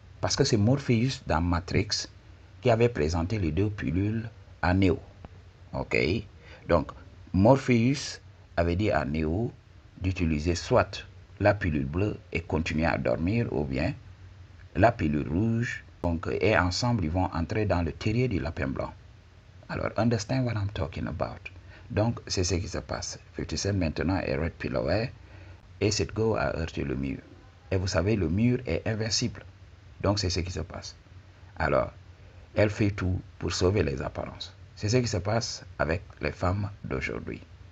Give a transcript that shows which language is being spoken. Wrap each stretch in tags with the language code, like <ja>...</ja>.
<fr>Parce que c'est Morpheus dans Matrix qui avait présenté les deux pilules à Neo. Ok. Donc, Morpheus avait dit à Neo d'utiliser soit la pilule bleue et continuer à dormir, ou bien la pilule rouge. Donc, et ensemble, ils vont entrer dans le terrier du lapin blanc.</fr> <en>Alors, understand what I'm talking about.</en> <fr>Donc, c'est ce qui se passe. 50 Cent maintenant est Red Pill aware et cette go a heurté le mur. Et vous savez, le mur est invincible. Donc, c'est ce qui se passe. Alors, elle fait tout pour sauver les apparences. C'est ce qui se passe avec les femmes d'aujourd'hui.</fr>